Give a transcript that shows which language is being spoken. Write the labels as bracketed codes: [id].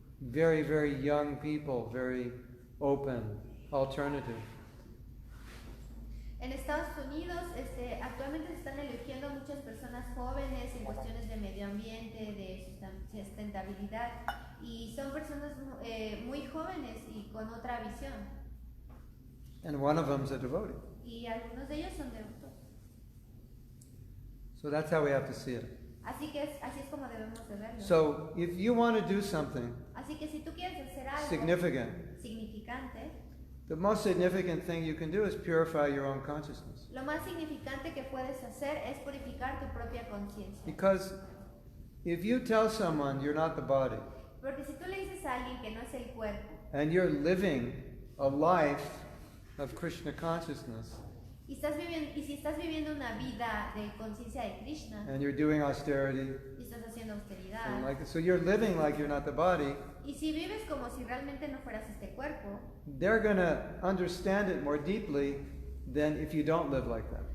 [en] Very, very young people, very open, alternative. [es] En Estados Unidos, actualmente se están eligiendo muchas personas jóvenes en cuestiones de medio ambiente, de sustentabilidad, y son personas muy jóvenes y con otra visión. [en] And one of them's a devotee. [es] Y algunos de ellos son devotos. [en] So that's how we have to see it. [es] Así es como debemos de verlo. [en] So if you want to do something [es] Así que si tú quieres hacer algo [en] significant, [es] significante, [en] The most significant thing you can do is purify your own consciousness. [es] Lo más significante que puedes hacer es purificar tu propia conciencia. [en] Because if you tell someone you're not the body, [es] Porque si tú le dices a alguien que no es el cuerpo, [en] and you're living a life of Krishna consciousness, [es] y si estás viviendo una vida de conciencia de Krishna, [en] and you're doing austerity, [es] y estás haciendo austeridad, [en] and so you're living like you're not the body, [es] y si vives como si realmente no fueras este cuerpo, [en] they're going to understand it more deeply than if you don't live like that.